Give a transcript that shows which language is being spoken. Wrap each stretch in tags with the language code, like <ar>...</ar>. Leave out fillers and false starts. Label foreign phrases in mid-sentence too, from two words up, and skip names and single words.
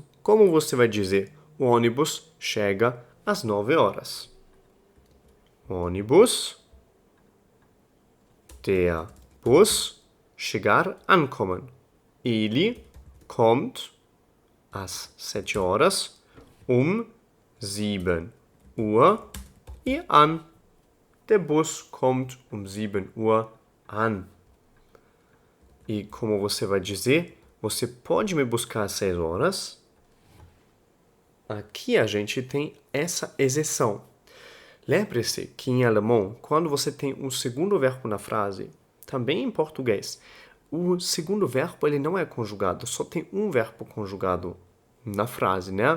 <pt>Como você vai dizer o ônibus chega às 9 horas? Ônibus,</pt> <de>der Bus,</de> <pt>chegar, ankommen. Ele kommt às 7 horas, 7 Uhr e an.</pt> <de>Der Bus kommt 7 Uhr an.</de> <pt>E como você vai dizer? Você pode me buscar às 6 horas? Aqui a gente tem essa exceção. Lembre-se que em alemão, quando você tem um segundo verbo na frase, também em português, o segundo verbo ele não é conjugado, só tem um verbo conjugado na frase, né?</pt>